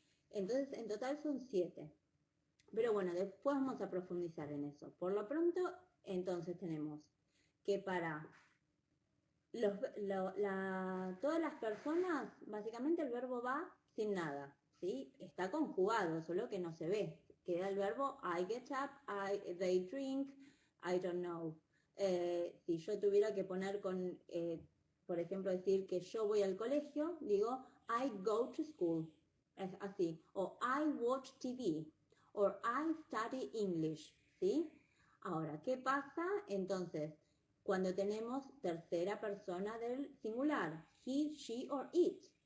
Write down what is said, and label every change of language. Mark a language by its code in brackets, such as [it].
[es] Entonces, en total son 7. Pero bueno, después vamos a profundizar en eso. Por lo pronto, entonces tenemos que para todas las personas, básicamente el verbo va sin nada, ¿sí? Está conjugado, solo que no se ve. Queda el verbo [en] I get up, they drink, I don't know. [es] Si yo tuviera que poner con, por ejemplo, decir que yo voy al colegio, digo [en] I go to school. [es] Es así. [en] O I watch TV. O I study English. ¿Sí? [es] Ahora, ¿qué pasa? Entonces, cuando tenemos tercera persona del singular, [en] he, she or it.